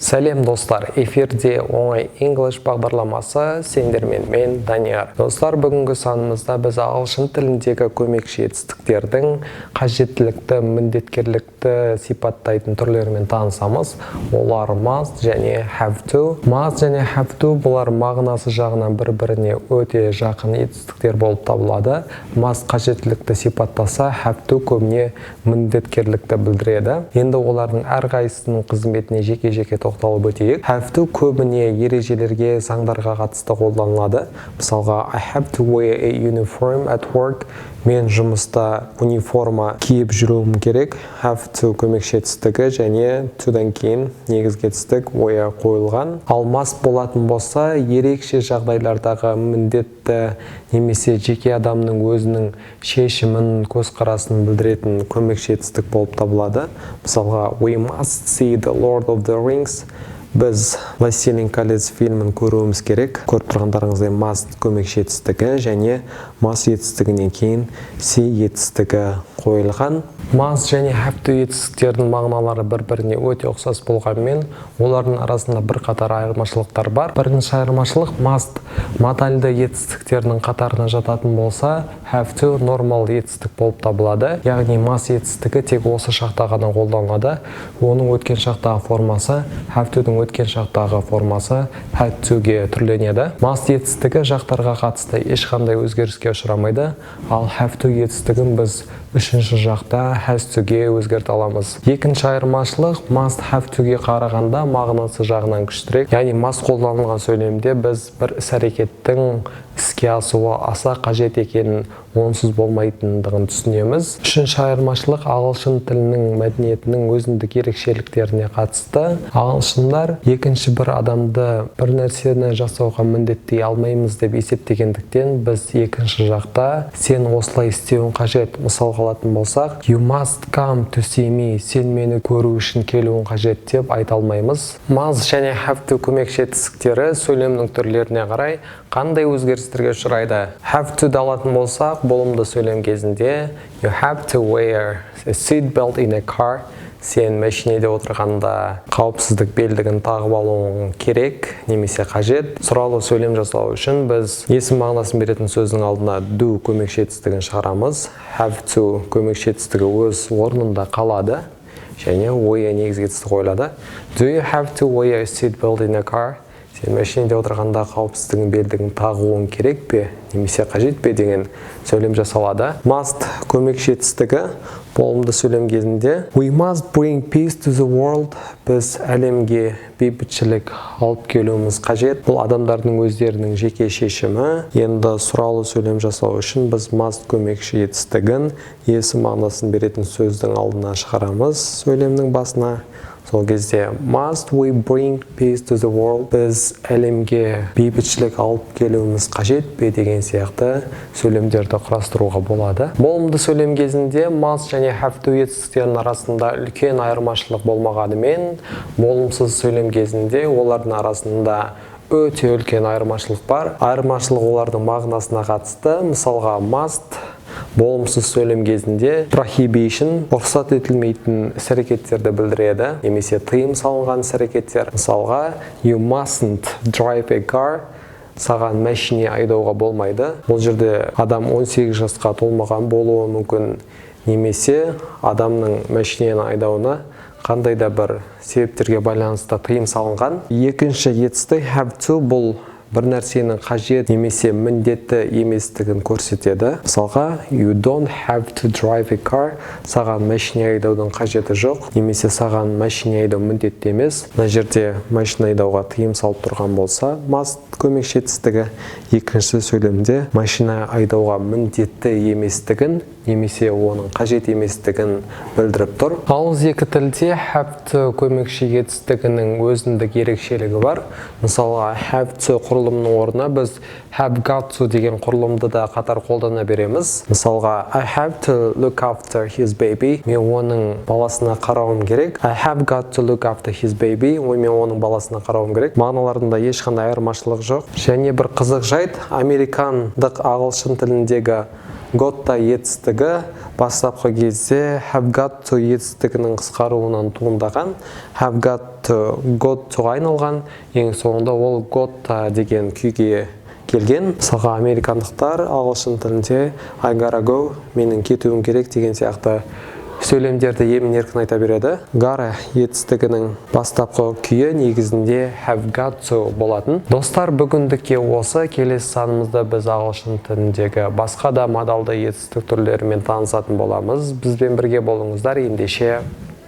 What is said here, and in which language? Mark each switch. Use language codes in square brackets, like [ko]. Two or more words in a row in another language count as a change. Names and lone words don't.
[kk] Сәлем достар, эфирде оңай English бағдарламасы, сендермен мен Данияр. Достар, бүгінгі санымызда біз ағылшын тіліндегі көмекші етістіктердің қажеттілікті, міндеткерлікті сипаттайтын түрлерімен танысамыз. Олар must және [en] have to. [kk] Must және [en] have to [kk] бұлар мағынасы жағынан бір-біріне өте жақын етістіктер болып табылады. Must қажеттілікті сипаттаса, [en] have to [kk] көбіне міндеткерлікті білдіреді. Енді олардың әрқайсысының қызметіне жеке-жеке тоқталып өтейік. [en] Have to [kk] көбіне ережелерге, заңдарға қатысты қолданылады. Мысалға, [en] I have to wear a uniform at work. [kk] Мен жұмыста униформа киіп жүруім керек. [en] Have to [kk] көмекші етістігі және toдан кейін негізгі етістік wear қойылған. Ал must болатын болса, ерекше жағдайлардағы міндетті немесе жеке адамның өзінің шешімін, көзқарасын білдіретін көмекші етістік болып табылады. Мысалға, [en] we must see the Lord of the Rings. [kk] Біз «Властелин колец» фильмін көруіміз керек. Көріп тұрғандарыңыздай must көмекші етістігі және must етістігінен кейін see етістігі қойылған. Must және [en] have to [kk] етістіктердің мағыналары бір-біріне өте ұқсас болғанымен, олардың арасында бірқатар айырмашылықтар бар. Бірінші айырмашылық must модальді етістіктердің қатарына жататын болса, [en] have to [kk] нормал етістік болып табылады. Яғни must етістігі тек осы шақта ғана қолданылады. Оның өткен шақтағы формасы [en] have to- [kk] дің өткен шақтағы формасы [en] had to- [kk] ге түрленеді. Must етістігі жақтарға қатысты ешқандай өзгеріске ұшырамайды, ал [en] have to [kk] етістігін біз үшінші жақта [en] has to- [kk] ге өзгерте аламыз. Екінші айырмашылық [en] must have to- [kk] ге қарағанда мағынасы жағынан күштірек. Яғни must қолданылған сөйлемде біз бір іс-әрекеттің іске асуы аса қажет екенін, онсыз болмайтындығын түсінеміз. Үшінші айырмашылық ағылшын тілінің мәдениетінің өзіндік ерекшеліктеріне қатысты. Ағылшындар екінші бір адамды бір нәрсені жасауға міндеттей алмаймыз деп есептегендіктен, біз екінші жақта сен осылай істеуің қажет. Мысалға алатын болсақ, [en] you must come to see me. [kk] Сен мені көру үшін келуің қажет деп айта алмаймыз. Must және [en] have to [kk] көмекші етістіктері сөйлемнің түрлеріне қарай қандай өзгерістерге ұшырайды. [en] Have to [kk] алатын болсақ, болымды сөйлем кезінде [en] you have to wear a seat belt in a car. [kk] Сен машинеде отырғанда қауіпсіздік белдігін тағып алуың керек немесе қажет. Сұралы сөйлем жасау үшін біз есім мағынасын беретін сөздің алдына do көмекші етістігін шығарамыз. [en] Have to [kk] көмекші етістігі өз орнында қалады және wear негізгі етістік қойылады. [en] Do you have to wear a seat belt in a car? [kk] Сен машинеде отырғанда қауіпсіздігін белдігін тағуың керек пе немесе қажет пе деген сөйлем жасалады. [en] Must [kk] көмекші етістігі болымды сөйлем кезінде [en] we must bring peace to the world. [kk] Біз әлемге бейбітшілік алып келуіміз қажет. Бұл адамдардың өздерінің жеке шешімі. Енді сұралы сөйлем жасау үшін біз must көмекші етістігін есім мағынасын беретін сөздің алдына шығарамыз сөйлемнің басына. Сол кезде [en] must we bring peace to the world? [kk] Біз әлемге бейбітшілік алып келуіміз қажет пе деген сияқты сөйлемдерді құрастыруға болады. Болымды сөйлем кезінде must және [en] have to [kk] етістіктерінің арасында үлкен айырмашылық болмағанымен, болымсыз сөйлем кезінде олардың арасында өте үлкен айырмашылық бар. Айырмашылық олардың мағынасына қатысты. Мысалға, must болымсыз сөйлем кезінде prohibition рұқсат етілмейтін іс-әрекеттерді білдіреді, немесе тыйым салынған іс-әрекеттер. Мысалға, [en] you mustn't drive a car. [kk] Саған машине айдауға болмайды. Бұл жерде адам 18 жасқа толмаған болуы мүмкін, немесе адамның машинені айдауына қандай да бір себептерге байланысты тыйым салынған. Екінші етістік [en] have to [kk] бұл бір нәрсенің қажет немесе міндетті еместігін көрсетеді. Мысалға, [en] you don't have to drive a car. [kk] Саған машина айдаудың қажеті жоқ, немесе саған машина айдау міндетті емес. Мына жерде машина айдауға тыйым салып тұрған болса, must көмекші етістігі. Екінші сөйлемде машина айдауға міндетті еместігін немесе оның қажет еместігін білдіріп тұр. Ауыз екі тілде [en] have to [kk] көмекші етістігінің өзіндік ерекшелігі бар. Мысалы, [en] have to [kk] құрылымның орнына біз [en] have got to [kk] деген құрылымды да қатар қолдана береміз. Мысалға, [en] I have to look after his baby. [kk] Мен оның баласына қарауым керек. [en] I have got to look after his baby. [kk] Мен оның баласына қарауым керек. Мағыналарында ешқандай айырмашылық жоқ. Және бір қызық жайт, американдық ағылшын тіліндегі Got-та етістігі бастапқы кезде [en] have got to [kk] етістігінің қысқаруынан туындаған, [en] have got to got to [kk] айналған, ең соңында ол got-та деген күйге келген. Мысалға американдықтар ағылшын тілінде [en] I gotta go, [kk] менің кетуім керек деген сияқты сөйлемдерді емін-еркін айта береді. Gotta етістігінің бастапқы күйі негізінде [en] have got to [kk] болатын. Достар, бүгіндікке осы. Келесі санымызда біз ағылшын тіліндегі басқа да модалды етістік түрлерімен танысатын боламыз. Бізбен бірге болыңыздар. Ендеше